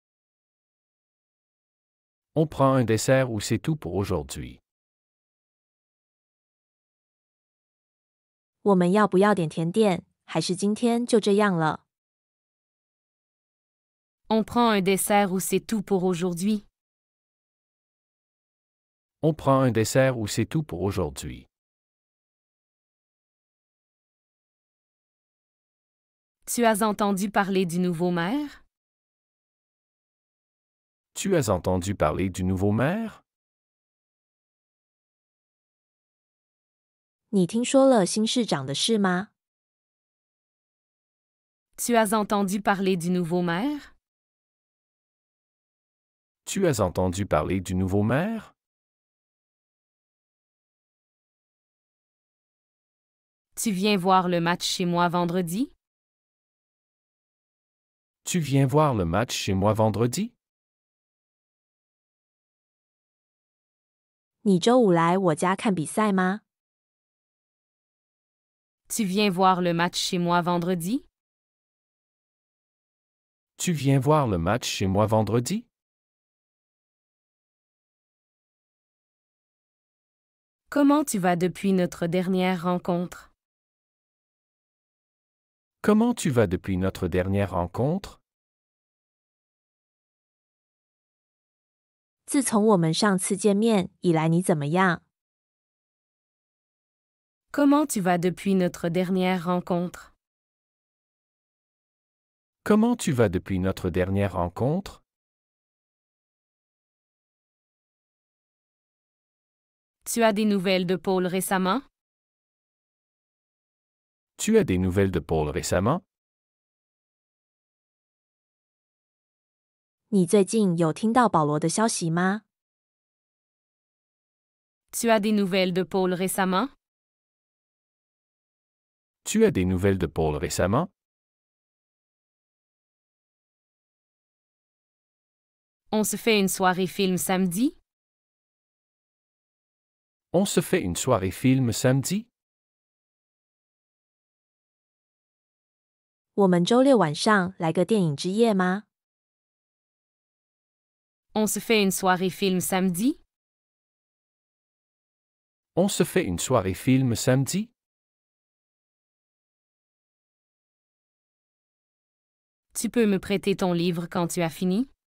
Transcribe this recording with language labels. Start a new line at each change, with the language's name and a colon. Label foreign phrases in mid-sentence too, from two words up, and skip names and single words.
French: On prend un dessert ou c'est tout pour aujourd'hui?
Chinese: 我们要不要点甜点？还是今天就这样了？
French: On prend un dessert ou c'est tout pour aujourd'hui? On prend un dessert ou c'est tout pour aujourd'hui? Tu as entendu parler du nouveau maire? Tu as entendu parler du nouveau maire?
Chinese: 你听说了新市长的事吗？
French: Tu as entendu parler du nouveau maire? Tu as entendu parler du nouveau maire? Tu viens voir le match chez moi vendredi? Tu viens voir le match chez moi vendredi?
Chinese: 你周五来我家看比赛吗？
French: Tu viens voir le match chez moi vendredi? Tu viens voir le match chez moi vendredi? Comment tu vas depuis notre dernière rencontre? Comment tu vas depuis notre dernière rencontre?
Chinese: 自从我们上次见面以来，你怎么样？
French: Comment tu vas depuis notre dernière rencontre? Comment tu vas depuis notre dernière rencontre? Tu as des nouvelles de Paul récemment? Tu as des nouvelles de Paul récemment?
Chinese: 你最近有听到保罗的消息吗？
French: Tu as des nouvelles de Paul récemment? Tu as des nouvelles de Paul récemment? On se fait une soirée film samedi? On se fait une soirée film samedi?
Chinese: 我们周六晚上来个电影之夜吗？
French: On se fait une soirée film samedi? On se fait une soirée film samedi? Tu peux me prêter ton livre quand tu as fini?